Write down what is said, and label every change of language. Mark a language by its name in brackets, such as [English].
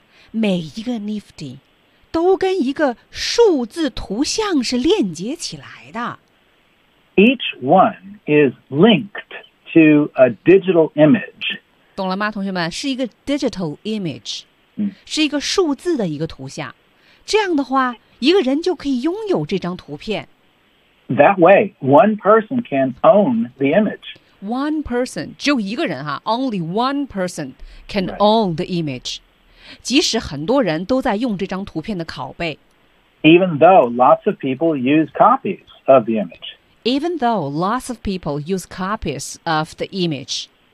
[Chinese] 每一个 Nifty 都跟一个数字图像是链接起来的。 [English] Each one is linked to a digital image. [Chinese] 懂了吗，同学们？是一个 [English] digital image，、嗯、 [Chinese] 是一个数字的一个图像。这样的话，一个人就可以拥有这张图片。 [English] That way, one person can own the image. One person, [Chinese] 只有一个人哈 [English] ，only one person can、right. own the image. [Chinese] 即使很多人都在用这张图片的拷贝。 [English] Even though lots of people use copies of the image. Even though lots of people use copies of the image.